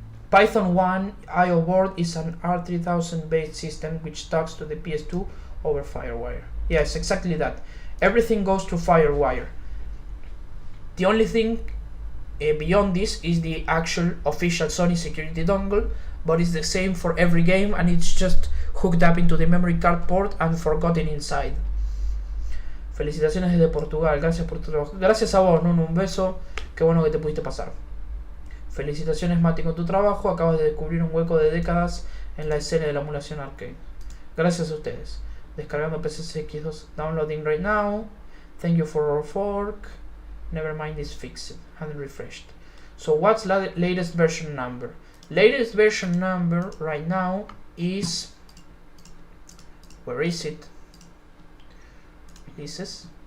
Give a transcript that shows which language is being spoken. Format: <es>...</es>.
<en>Python 1 IO board is an R3000 based system which talks to the PS2 over FireWire. Yes, exactly that. Everything goes through FireWire. The only thing beyond this is the actual official Sony security dongle, but it's the same for every game and it's just hooked up into the memory card port and forgotten inside.</en> <es>Felicitaciones desde Portugal, gracias por tu trabajo. Gracias a vos, Nuno, un beso, qué bueno que te pudiste pasar. Felicitaciones, Mati, con tu trabajo, acabas de descubrir un hueco de décadas en la escena de la emulación arcade. Gracias a ustedes. Descargando</es> <en>PCSX2, downloading right now. Thank you for our fork. Never mind, it's fixed and refreshed. So what's the latest version number? Latest version number right now is, where is it? Releases.</en>